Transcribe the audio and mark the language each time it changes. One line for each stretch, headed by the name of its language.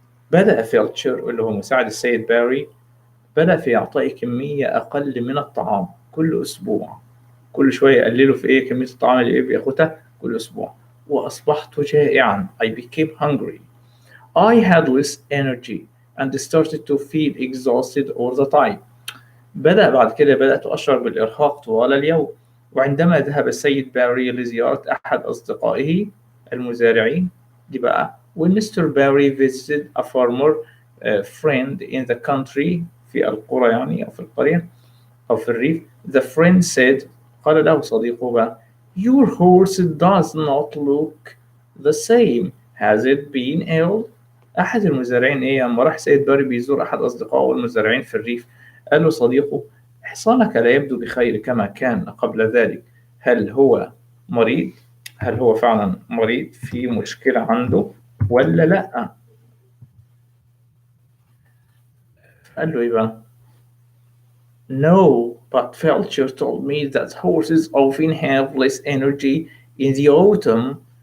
Arabic: بدأ فيلتشر اللي هو مساعد السيد باري بدأ في إعطائي كمية أقل من الطعام كل أسبوع. كل شوية يقللوا في إيه كمية الطعام اللي بياخدها كل أسبوع. وأصبحت جائعا.
English: I became hungry. I had less energy and started to feel exhausted all the time.
Arabic: بدأت أشعر بالإرهاق طوال اليوم. وعندما ذهب السيد باري لزيارة أحد أصدقائه المزارعين دي بقى
English: when Mr. Barry visited a farmer friend in the country
Arabic: في القرى يعني أو في القرية أو في الريف
English: the friend said
Arabic: قال له صديقه بقى
English: your horse does not look the same has it been ill.
Arabic: أحد المزارعين لما راح سيد باري بيزور أحد أصدقائه المزارعين في الريف قال له صديقه حصانك لا يبدو بخير كما كان قبل ذلك. هل هو مريض؟ هل هو فعلا مريض في مشكلة عنده ولا لأ؟ قال له إيه بقى؟
English: No, but Felcher told me that horses often have less energy in the autumn.